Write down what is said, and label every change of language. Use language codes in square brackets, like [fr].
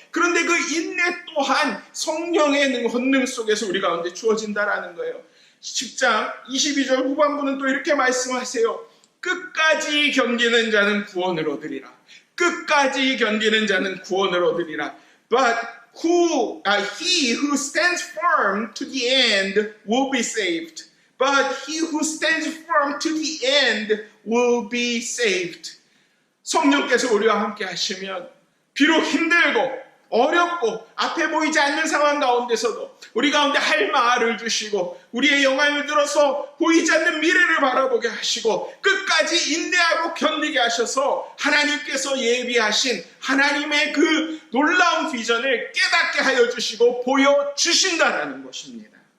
[ko] 그런데 그 인내 또한 성령의 권능 속에서 우리 가운데 주어진다라는 거예요. 10장 22절 후반부는 또 이렇게 말씀하세요. 끝까지 견디는 자는 구원을 얻으리라. 끝까지 견디는 자는 구원을 얻으리라. [en] But he who stands firm to the end will be saved. But he who stands firm to the end will be saved. [ko] 성령께서 우리와 함께 하시면 비록 힘들고 어렵고 앞에 보이지 않는 상황 가운데서도 우리 가운데 할 말을 주시고 우리의 영광을 들어서 보이지 않는 미래를 바라보게 하시고 끝까지 인내하고 견디게 하셔서 하나님께서 예비하신 하나님의 그 놀라운 비전을 깨닫게 하여 주시고 보여주신다는 것입니다.